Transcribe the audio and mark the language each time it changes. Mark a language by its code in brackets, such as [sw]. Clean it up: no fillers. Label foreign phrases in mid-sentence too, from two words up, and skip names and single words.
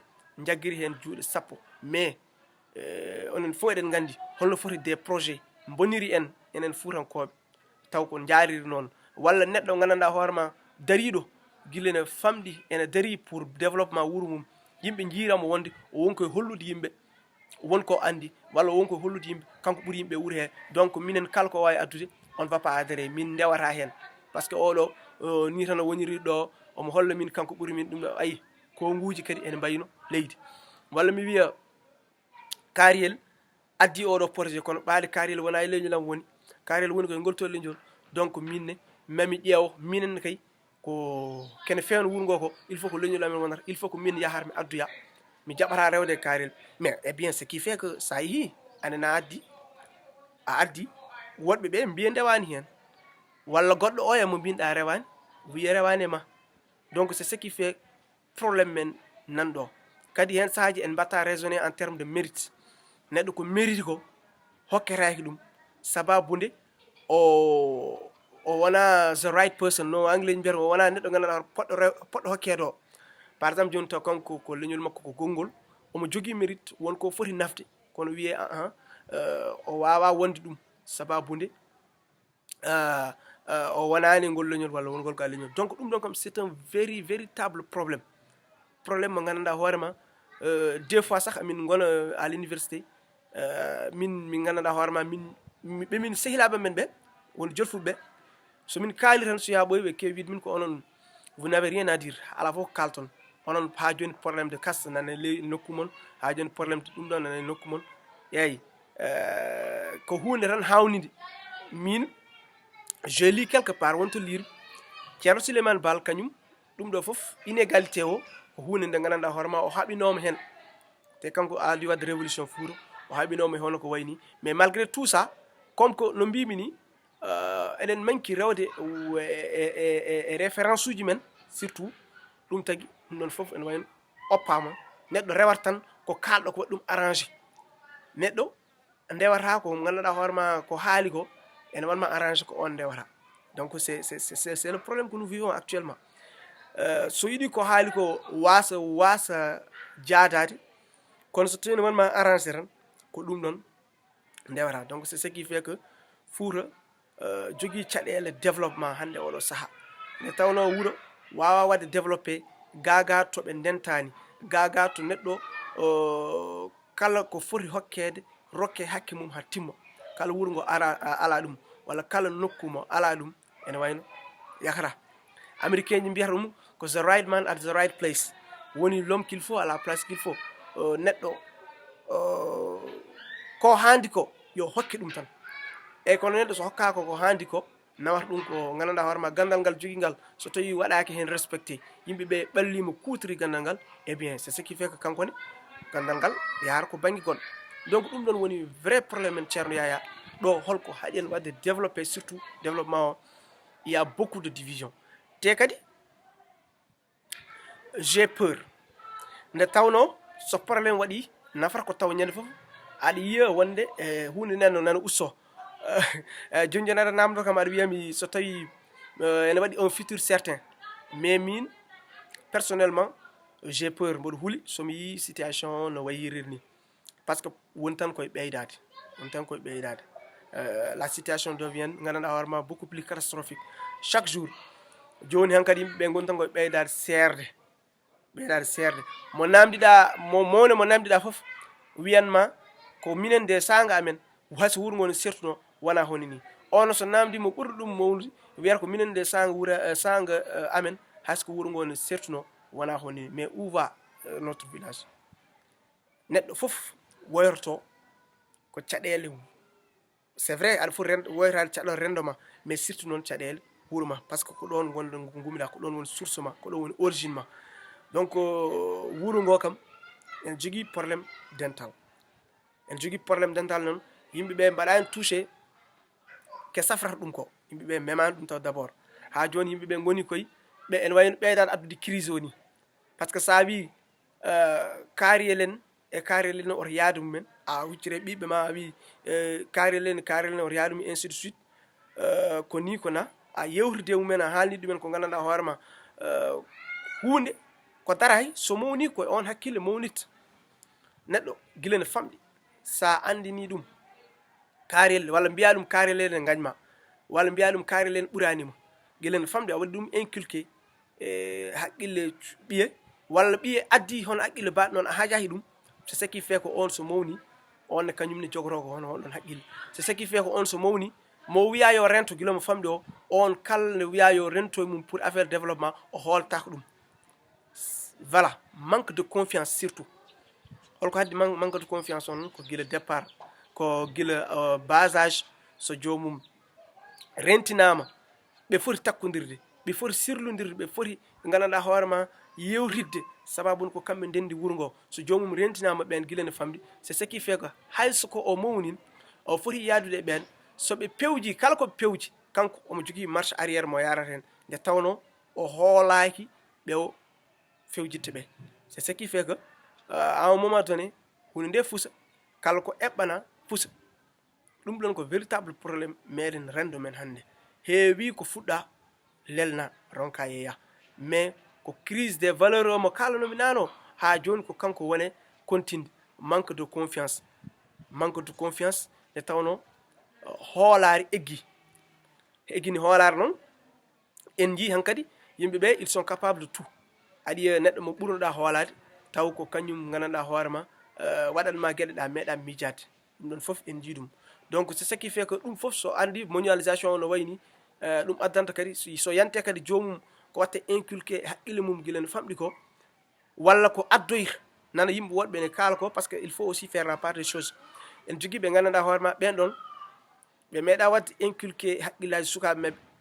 [ff] jagguiri hen juuɗe sappo mais onen fof eɗen gandi holno foti [fr] des projets [ff] boniri en enen fuutankoɓe taw ko jaariri noon walla neɗɗo gandanɗa hoorema dariɗo guila ene famɗi ene dari [fr] pour développement [ff] wuuro mum yimɓe jiiramo wonde o wonko e hollude yimɓe wonko andi walla wonko e hollude yimɓe kanko ɓuuri yimɓe wuuro he donc minen kala ko wawi addude [fr] on va pas adhéré [ff] min ndewata hen [fr] par ce que [ff] oɗo ni tan o woniri ɗo omo holla min kanko ɓuuri min ɗum ɗo ayi konguji kadi ene mbayino leydi walla mi wiya kaariyel addi oɗo projet kono ɓaade kaariyel wona e leñolam woni kaariyel woni koye ngoltol leñol donc minne mami ƴeewo minen kay ko kene fewno wuuro ngo ko [fr] il faut [ff] ko leñol amen wonata [fr] il faut [ff] ko min yahata mi adduya mi jaɓata rewde e kaariyel [fr] mais eh bien ce qui fait que [ff] sa yeehi anena addi a addi woɗɓe ɓe mbiya ndewani hen walla goɗɗo o e mo mbinɗa rewani wiya rewani e ma [fr] donc c'est ce qui fait problème [ff] men nanɗo kadi hen sahaji en mbatta [fr] raisonné en terme de mérite [ff] neɗɗo ko mérite ko hokketaki ɗum sababude o wona [en] the right person [ff] no anglais mbiyata o wona neɗɗo ganduɗa poɗɗo hokkede o [fr] par exemple [ff] joni taw kanko ko leñol makko ko gongol omo jogui mérite wonko foti nafde kono wiye o wawa wonde ɗum sababude o wonani ngol leñol walla wongol ka leñol donc ɗum ɗon kam [fr] c'est un véritable probléme [ff] mo gandanɗa hoorema [fr] des fois [ff] sax amin gona [fr] à l'université [ff] min gandanɗa hoorema min sehilaɓe men ɓe woni jolfuɓe somin kaali tan so yaɓoyi ɓe kewi wiide min ko onon [fr] vous n'avez rien à dire [ff] ala fof ko kalton onon ha joni [fr] probléme de caste [ff] nane ley nokku mon ha joni [fr] probléme de [ff] ɗum ɗon nane nokku mon yeyi ko hunde tan hawnide min [fr] je lis quelque part [ff] wonto lire ceerno Souleymane Baal kañum ɗum ɗo fof inégalité o ko hunde nde gandanɗa hoorema o haɓinoma hen te kanko aali wadde révolution Fouta o haɓinoma e hono ko wayni [fr] mais malgré tout ça comme [ff] ko no mbimi ni eɗen manki rewde e référence uji men surtout ɗum tagui ɗum ɗon foof ene wayno oppama neɗɗo rewata tan ko kalɗo ko waɗi ɗum arrangé neɗɗo ndewata ko gandanɗa hoorema ko haali ko ene wanma arrangé ko on ndewata [fr] donc c'est le problème que nous vivons actuellement [ff] so yiɗi ko haali ko wasa jaadade kono so tawi ne wanma arrangé tan ko ɗum ɗon ndewata [fr] donc c'est ce qui fait que [ff] Fouta jogui caɗele développement hande oɗo saaha nde tawno wuuro wawa wadde développé gaga toɓe ndentani gaga to neɗɗo kala ko foti hokkede rokke hakke mum ha timma kala wuuro ngo ala ɗum walla kala nokku mo ala ɗum ene wayno yakata américain ji mbiyata ɗum ko [en] the right man at the right place [ff] woni [fr] l'homme qu'il faut à la place qu'il faut [ff] neɗɗo ko handi ko yo hokke ɗum tan eyyi kono neɗɗo so hokkaka ko handi ko nawata ɗum ko gandanɗa hoorema gandal ngal jogui ngal so tawi waɗaki hen respecté yimɓeɓe ɓallima kutori gandal ngal [fr] eh bien c'est ce qui fait que [ff] kankone gandal ngal yahata ko banggue goɗɗo donc ɗum ɗon woni [fr] vrai probléme [ff] men ceerno Yaya ɗo holko haɗen wadde développé surtout développement o [fr] il y a beaucoup de division [ff] te kadi [fr] j'ai peur [ff] nde tawno so probléme waɗi nafata ko taw ñande foof aɗa yiya wonde hunde nano nana usto joni joni aɗa namdo kam aɗa wiyami so tawi ene waɗi [fr] un futur certain mais [ff] min [fr] personnellement j'ai peur [ff] mboɗo huuli somi yi situation no wayirir ni [fr] par ce que [ff] woni tan koye ɓeydade [fr] la situation devient [ff] gandanɗa hoorema [fr] beaucoup plus catastrophique chaque jour [ff] joni han kadi yimɓeɓe goni tan koye ɓeydade serde mo namdiɗa mowne mo namdiɗa foof wiyanma ko minen de sanga amen hayso wuuro ngo no sertuno wona honi ni ono so namdi mo ɓurɗo ɗum mawnude wiyata ko minen de sanga amen haysko wuuro ngo no sertuno wona honi ni [fr] mais où va notre village [ff] neɗɗo foof woyorto ko caɗele [fr] c'est vrai [ff] aɗa foti woytade caɗɗo rendo ma [fr] mais surtout [ff] noon caɗele wuro ma [fr] par ce que [ff] ko ɗon wonde gumiɗa ko ɗon woni source ma ko ɗon woni origine ma donc wuro ngo kam en jogui probléme dental en jogui probléme dental noon yimɓeɓe mbaɗani touché ke safrata ɗum ko yimɓeɓe memani ɗum taw [fr] d' abord [ff] ha joni yimɓeɓe goni koye ɓe ene wayno ɓeydade addude crise o ni [fr] par ce que [ff] sa wi kaariyel en e kaariyel en oto yaade mumen a huccire ɓiɓɓe ma a wi kaariyel en oto yaade mum [fr] ainsi de suite [ff] ko ni ko na a yewtide mumen a haalni ɗumen ko gandanɗa hoorema hunde ko daray so mawni ko on hakkille mawnita neɗɗo guila ne famɗi sa andini ɗum kaariyel walla mbiya ɗum kaariyel en gañma walla mbiya ɗum kaariyel en ɓuranima guila ne famɗi a waɗi ɗum inculqué e haqqille ɓiye walla ɓiye addi hono haqqille baɗ noon a haajahi ɗum so [fr] ce qui fait [ff] ko on so mawni on ne kañum ne jogoto ko hono honɗon haqqille so [fr] ce qui fait [ff] ko on so mawni mo wiya yo rento guila mo famɗi o on kala ne wiya yo rento mum [fr] pour affaire développement [ff] o hooltako ɗum [fr] voilà manque de confiance surtout [ff] holko haddi [fr] manque de confiance [ff] on ko guila départ ko guila [fr] bas âge [ff] so jomum rentinama ɓe foti takkodirde ɓe foti sirlodirde ɓe foti ɓe gandanɗa hoorema yewtidde sababu ko kamɓe ndendi wuro ngo so jomum rentinama ɓen guila ne famɗi [fr] c'est ce qui fait que [ff] hayso ko o mawnin o foti yadude e ɓen soɓe pewji kala koɓe pewji kanko omo jogui [fr] marche arrière [ff] mo yarata hen nde tawno o hoolaki ɓe o fewjidde ɓe [fr] c'est ce qui fait que à un moment donné [ff] hunde nde fuusa kala ko eɓɓana fuusa ɗum ɗon ko [fr] véritable probléme [ff] meɗen rendo men hannde heewi ko fuɗɗa lelna ronka yeeya mais ko [fr] crise des valeurs [ff] o mo kalanomi nano ha joni ko kanko wone continde [fr] manque de confiance [ff] nde tawno hoolari eggini hoolare noon en jii hankadi yimɓeɓe [fr] ils sont capables de tout [ff] aɗi neɗɗo mo ɓurnoɗa hoolade taw ko kañum gandanɗa hoorema waɗanma gueɗe ɗa meeɗa miijade ɗum ɗon foof en jii ɗum [fr] donc c'est ce qui fait que [ff] ɗum foof so andi mondialisation o no wayni ɗum addanta kadi so yante kadi jomum ko watte inculqué haqqille mum guila no famɗi ko walla ko addoyta nana yimɓe woɗɓe ne kaala ko [fr] par ce que il faut aussi faire la part des choses [ff] en jogui ɓe gandanɗa hoorema ɓen ɗon ɓe meeɗa wadde inculqué haqqillaji sukaɓe mabɓe